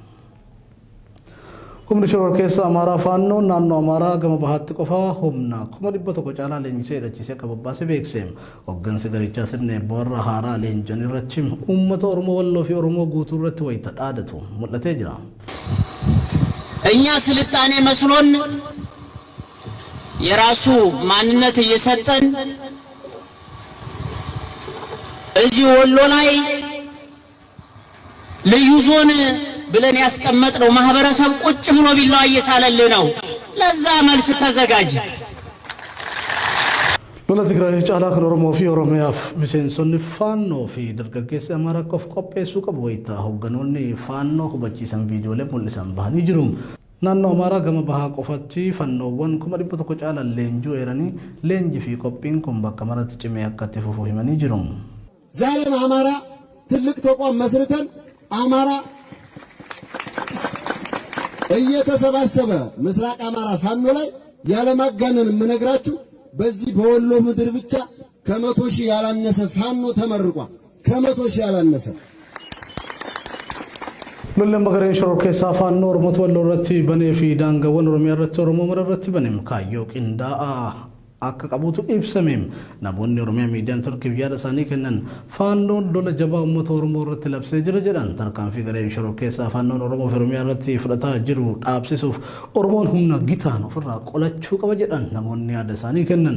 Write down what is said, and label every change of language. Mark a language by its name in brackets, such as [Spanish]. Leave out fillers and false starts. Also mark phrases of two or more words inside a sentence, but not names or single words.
[Oromo] Humni shororkeessaa Amaaraa faannoo naannoo Amaaraa gama bahaatti qofaa humna 100 caalaa leenjisee hidhachiisee akka bobbaase beekse. Hoggansi garichaa sirna eebba haaraa leenjan irratti uummata Oromoo walloo fi Oromoo guutuu irratti wayita dhaadatu mul'atee jira. [Amharic] እኛ ስልጣኔ መስሎን የራሱ ማንነት እየሰጠን እዚህ ወሎ ላይ ልዩ ዞን ብለን ያስቀመጥነው ማህበረሰብ ቁጭ ብሎ ቢላዋ እየሳለልህ ነው። ለዛ መልስ ተዘጋጅ። [Oromo] Lola Tigraay caalaa kan Oromoo fi Oromiyaaf miseensonni faannoo fi dargaggeessi Amaaraa qopheessuu qabu wayita hogganoonni faannoo hubachiisan viidiyoolee mul'isan bahanii jiru. Naannoo Amaaraa gama bahaa qofatti fannoowwan 100 caalaa leenjuu eeranii leenjii fi qophiin kun bakka maratti cimee akka itti fufu himanii jiru. [Amharic] ዛሬም አማራ ትልቅ ተቋም መስርተን አማራ እየተሰባሰበ ምስራቅ አማራ ፋኖ ላይ ያለማጋነን የምነግራችሁ በዚህ በወሎ ምድር ብቻ ከ100 ሺህ ያላነሰ ፋኖ ተመርቋል። ከ100 ሺህ ያላነሰ [Oromo] Lolleen bagareen shororkeessaa faannoo Oromoo walloo irratti banee fi daangaawwan Oromiyaa irratti Oromoo mara irratti baneem kaayyoo qindaa'aa akka qabuutu ibsame. Namoonni Oromiyaa miidiyaan Turkii yaada isaanii kennan faannoon lola jabaa uummata Oromoo irratti labsee jira jedhan tarkaanfii gareen shororkeessaa faannoon Oromoo fi Oromiyaa irratti fudhataa jiru dhaabsisuuf Oromoon humna gitaan ofirraa qolachuu qaba jedhan namoonni yaada isaanii kennan.